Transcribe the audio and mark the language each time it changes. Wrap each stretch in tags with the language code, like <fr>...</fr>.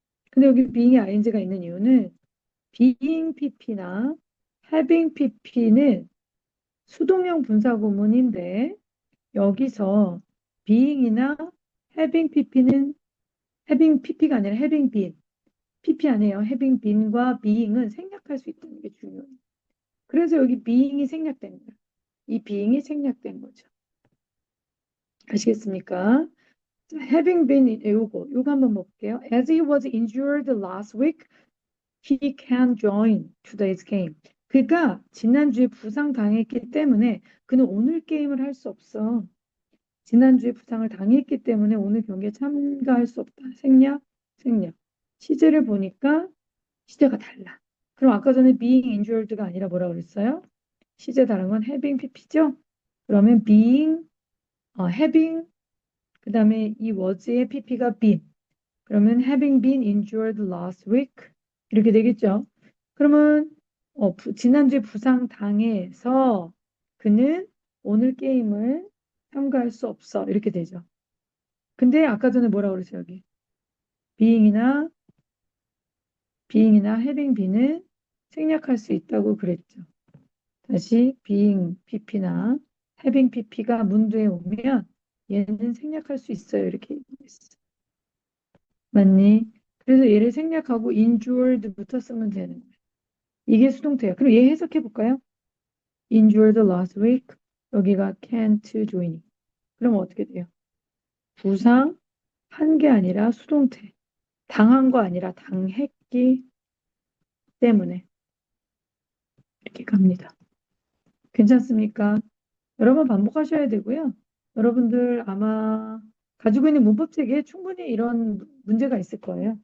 <ko>근데 여기 being이 ing가 있는 이유는 being pp나 having pp는 수동형 분사구문인데 여기서 being이나 having pp는 having pp가 아니라</ko> <en>having been pp</en> <ko>아니에요.</ko> <en>having been</en> <ko>과 being은 생략할 수 있다는 게 중요해요. 그래서 여기 being이 생략된 거예요. 이 being이 생략된 거죠. 아시겠습니까? 자,</ko> <en>having been</en> <ko>요거 한번 볼게요.</ko> <en>As he was injured last week, he can join today's game.</en> <ko>그가 지난주에 부상 당했기 때문에 그는 오늘 게임을 할 수 없어. 지난주에 부상을 당했기 때문에 오늘 경기에 참가할 수 없다. 생략, 생략. 시제를 보니까 시제가 달라. 그럼 아까 전에</ko> <en>being injured</en> <ko>가 아니라 뭐라 그랬어요? 시제 다른 건 having pp죠? 그러면 being, having, 그 다음에 이 was의 pp가 been. 그러면</ko> <en>having been injured last week</en> <ko>이렇게 되겠죠. 그러면 지난주에 부상 당해서 그는 오늘 게임을 참가할 수 없어 이렇게 되죠. 근데 아까 전에 뭐라 그러죠 여기? being이나 having been은 생략할 수 있다고 그랬죠. 다시 being pp나 having pp가 문두에 오면 얘는 생략할 수 있어요 이렇게 얘기했어. 맞니? 그래서 얘를 생략하고 injured부터 쓰면 되는 거예요. 이게 수동태예요. 그럼 얘 해석해 볼까요?</ko> <en>Injured last week.</en> <ko>여기가</ko> <en>can't join.</en> <ko>그럼 어떻게 돼요? 부상 한 게 아니라 수동태. 당한 거 아니라 당했기 때문에 이렇게 갑니다. 괜찮습니까? 여러 번 반복하셔야 되고요. 여러분들 아마 가지고 있는 문법책에 충분히 이런 문제가 있을 거예요.</ko>